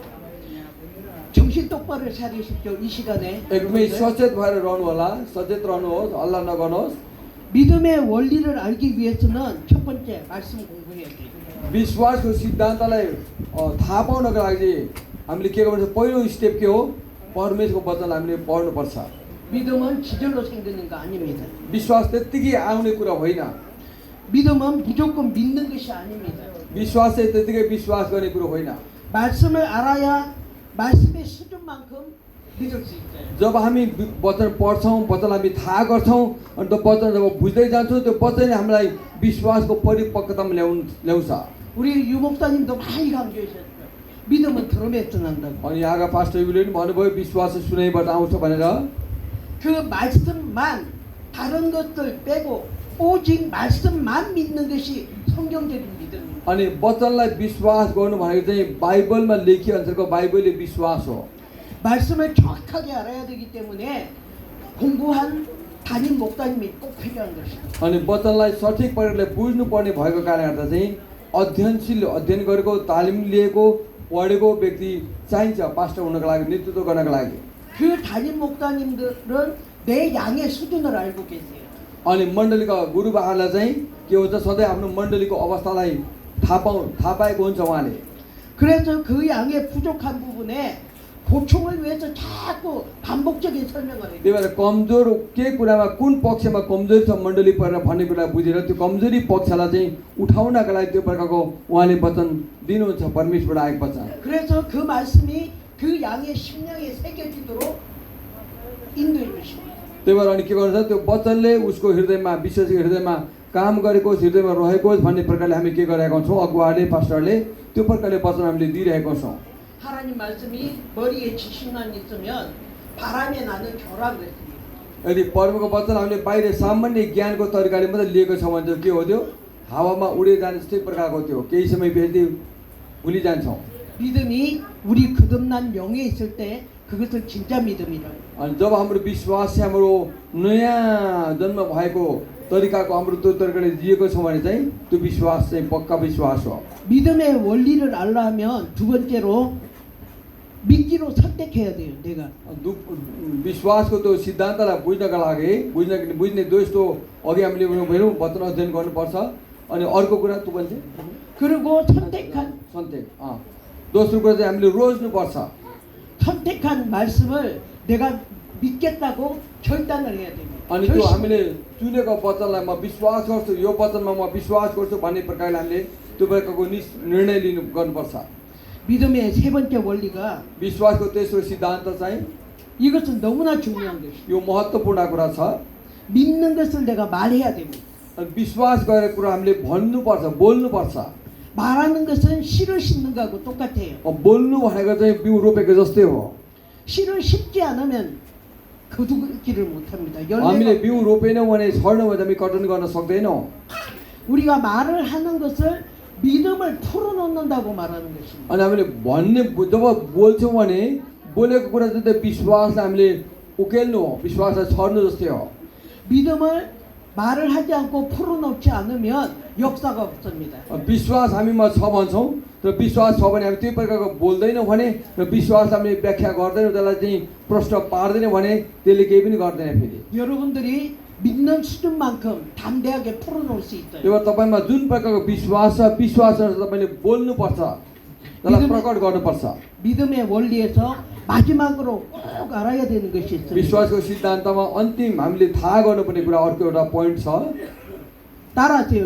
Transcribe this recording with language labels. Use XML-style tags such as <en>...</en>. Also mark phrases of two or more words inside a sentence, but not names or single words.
<ko>정신 똑바로 차리십시오. 이 시간에</ko> <ne>एकदमै सचेत भएर रहनु होला सचेत रहनुहोस् हल्ला नगर्नुहोस्</ne> <ko>믿음의 원리를 알기 위해서는 첫 번째 말씀 공부해야 돼요.</ko> <ne>विश्वासको सिद्धान्तलाई थाहा पाउनको लागि हामीले के गर्नुपर्छ पहिलो स्टेप के हो परमेश्वरको वचनलाई हामीले पढ्नुपर्छ</ne> <ko>믿음은 지절로 생기는 거 아닙니다.</ko> <ne>विश्वास त्यत्तिकै आउने कुरा होइन</ne> <ko>믿음은 무조건 믿는 것이 아닙니다.</ko> <ne>विश्वास चाहिँ त्यत्तिकै विश्वास गर्ने कुरो होइन</ne> <ko>말씀을 알아야 말씀의 수준만큼 믿을 수 있어요.</ko> <ne>जब हामी वचन पढ्छौँ वचन हामी थाहा गर्छौँ अनि त्यो वचन जब बुझ्दै जान्छौँ त्यो वचनले हामीलाई विश्वासको परिपक्वतामा ल्याउँछ</ne> <ko>우리 유목사님도 많이 강조하셨어요. 믿음은 들음에서 난다고.</ko> <ne>अनि यहाँका पास्टर युले पनि भन्नुभयो विश्वास चाहिँ सुनाइबाट आउँछ भनेर</ne> <ko>그 말씀만 다른 것들 빼고 오직 말씀만 믿는 것이 성경적인 믿음입니다.</ko> <ne>अनि वचनलाई विश्वास गर्नु भनेको चाहिँ बाइबलमा लेखिए अनुसारको बाइबलले विश्वास हो</ne> <ko>말씀을 정확하게 알아야 되기 때문에 공부한 담임 목사님이 꼭 필요한 것입니다.</ko> <ne>अनि वचनलाई सठिक प्रकारले बुझ्नुपर्ने भएको कारणले गर्दा चाहिँ अध्ययनशील अध्ययन गरेको तालिम लिएको पढेको व्यक्ति चाहिन्छ पास्टर हुनको लागि नेतृत्व गर्नको लागि</ne> <ko>그 담임 목사님들은 내 양의 수준을 알고 계세요.</ko> <ne>अनि मण्डलीका गुरुबाहरूलाई चाहिँ के हुन्छ सधैँ आफ्नो मण्डलीको अवस्थालाई थाहा पाएको हुन्छ उहाँले</ne> <ko>그래서 그 양의 부족한 부분에 보충을 위해서 자꾸 반복적인 설명을 해요.</ko> <ne>त्यही भएर कमजोर के कुरामा कुन पक्षमा कमजोरी छ मण्डली परेर भन्ने कुरा बुझेर त्यो कमजोरी पक्षलाई चाहिँ उठाउनका लागि त्यो प्रकारको उहाँले वचन दिनुहुन्छ परमेश्वरबाट आएको वचन</ne> <ko>그래서 그 말씀이 그 양의 심령에 새겨지도록 인도해 주십니다.</ko> <ne>त्यही भएर अनि के गर्नुहुन्छ त्यो वचनले उसको हृदयमा विश्वासीको हृदयमा काम गरेको हृदयमा रहेको भन्ने प्रकारले हामी के गरेका छौँ अगुवाले पास्टरले त्यो प्रकारले वचन हामीले दिइरहेका छौँ</ne> <ko>하나님 말씀이 머리에 지식만 있으면 바람에 나는 겨라 그랬습니다.</ko> <ne>यदि परमको वचन हामीले बाहिर सामान्य ज्ञानको तरिकाले मात्रै लिएको छ भने चाहिँ के हो त्यो हावामा उडे जाने जस्तै प्रकारको त्यो केही समय फेरि भुलिजान्छौँ</ne> <ko>믿음이 우리 거듭난 영에 있을 때 그것은 진짜 믿음이라고.</ko> <ne>अनि जब हाम्रो विश्वास चाहिँ हाम्रो नयाँ जन्म भएको तरिकाको हाम्रो त्यो तरिकाले दिएको छ भने चाहिँ त्यो विश्वास चाहिँ पक्का विश्वास हो</ne> <ko>믿음의 원리를 알려면 두 번째로 믿기로 선택해야 돼요. 내가</ko> <ne>विश्वासको त्यो सिद्धान्तलाई बुझ्नका लागि बुझ्ने दोस्तो अघि हामीले हेरौँ वचन अध्ययन गर्नुपर्छ अनि अर्को कुरा त्यो भन्छ</ne> <ko>그리고</ko> <ne>सन्तेक दोस्रो कुरा चाहिँ हामीले रोज्नुपर्छ</ne> <ko>선택한 말씀을 내가 믿겠다고 결단을 해야 됩니다.</ko> <ne>अनि त्यो हामीले चुनेको वचनलाई म विश्वास गर्छु यो वचनमा म विश्वास गर्छु भन्ने प्रकारले हामीले त्यो प्रकारको निर्णय गर्नुपर्छ</ne> <ko>믿음의 세 번째 원리가</ko> <ne>विश्वासको तेस्रो सिद्धान्त चाहिँ</ne> <ko>이것은 너무나 중요한 것이에요.</ko> <ne>यो महत्त्वपूर्ण कुरा छ</ne> <ko>믿는 것을 내가 말해야 됩니다.</ko> <ne>अनि विश्वास गरेको कुरा हामीले भन्नुपर्छ बोल्नुपर्छ</ne> <ko>말하는 것은 씨를 심는 거하고 똑같아요.</ko> <ne>बोल्नु भनेको चाहिँ बिउ रोपेको जस्तै हो</ne> <ko>씨를 심지 않으면 거두기를 못합니다.</ko> <ne>हामीले बिउ रोपेनौँ भने छर्नौँ भने हामी कटन गर्न सक्दैनौँ</ne> <ko>우리가 말을 하는 것을 믿음을 풀어놓는다고 말하는 것입니다.</ko> <ne>अनि हामीले भन्ने जब बोल्छौँ भने बोलेको कुरा चाहिँ त्यो विश्वासलाई हामीले उकेल्नु हो, विश्वासलाई छर्नु जस्तै हो.</ne> <ko>믿음을 말을 하지 않고 풀어놓지 않으면 역사가 없습니다.</ko> <ne>विश्वास हामीमा छ भन्छौँ तर विश्वास छ भने हामी त्यही प्रकारको बोल्दैनौँ भने र विश्वासलाई हामीले व्याख्या गर्दैनौँ, त्यसलाई चाहिँ प्रश्न पार्दैनौँ भने त्यसले केही पनि गर्दैन फेरि.</ne> <ko>여러분들이 믿는 수준만큼 담대하게 풀어놓을 수 있어요.</ko> <ne>त्यो तपाईँमा जुन प्रकारको विश्वास छ, विश्वाससँग तपाईँले बोल्नुपर्छ, त्यसलाई प्रकट गर्नुपर्छ.</ne> <ko>믿음의 원리에서 마지막으로 꼭 알아야 되는 것이 있습니다.</ko> <ne>विश्वासको सिद्धान्तमा अन्तिम हामीले थाहा गर्नुपर्ने कुरा अर्को एउटा पोइन्ट छ.</ne> <ko>따라하세요.</ko>